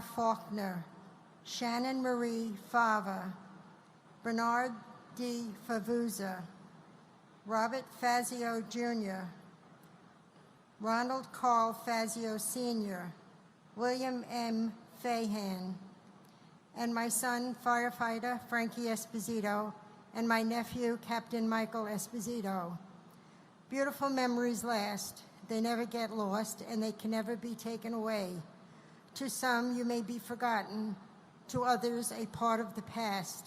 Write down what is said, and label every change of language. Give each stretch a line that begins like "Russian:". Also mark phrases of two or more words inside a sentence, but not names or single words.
English: Faulkner, Shannon Marie Fava, Bernard D. Favuza, Robert Fazio Jr., Ronald Carl Fazio Sr., William M. Fahan, and my son, firefighter Frankie Esposito, and my nephew, Captain Michael Esposito. Beautiful memories last. They never get lost, and they can never be taken away. To some, you may be forgotten, to others, a part of the past.